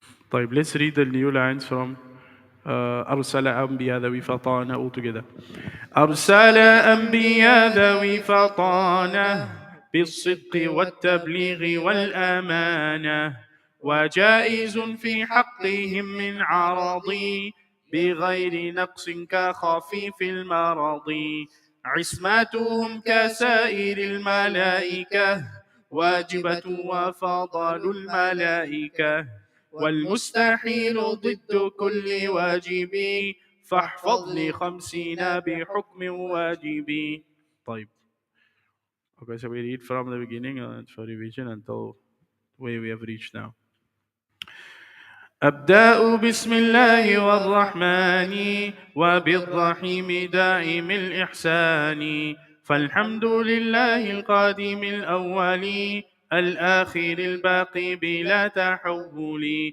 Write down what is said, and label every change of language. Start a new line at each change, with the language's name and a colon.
English: طيب, let's read the new lines from
Arabic: أرسل أنبياء ذوي فطانة
English: all together.
Arabic: أرسل أنبياء ذوي فطانة بالصدق والتبليغ والأمانة وجائز في حقهم من عرضي بغير نقص كخفيف المرض عصمتهم كسائر الملائكة واجبة وفضل الملائكة والمستحيل ضد كل واجب فاحفظ لي خمسين بحكم واجب. طيب.
English: Okay, so we read from the beginning for revision until where we have reached now.
Arabic: أبدأ بسم الله والرحمن وبالرحيم دائم الإحسان فالحمد لله القادم الأول الآخر الباقي بلا تحول